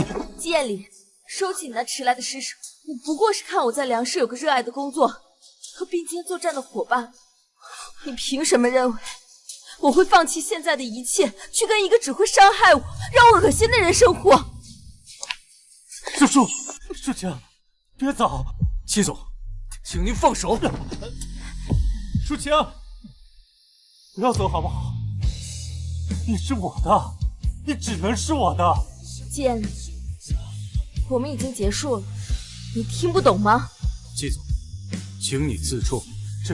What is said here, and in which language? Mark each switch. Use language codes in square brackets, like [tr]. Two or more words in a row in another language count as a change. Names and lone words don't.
[zh] 建立，收起你那遲來的施捨，你不過是看我在糧食有個熱愛的工作和並肩作戰的夥伴，你憑什麼認為我會放棄現在的一切，去跟一個只會傷害我、讓我惡心的人生活？淑清，別走！季總，請您放手。淑清，不要走好不好？你是我的，你只能是我的。建立，我們已經結束了，你聽不懂嗎？季總，請你自重，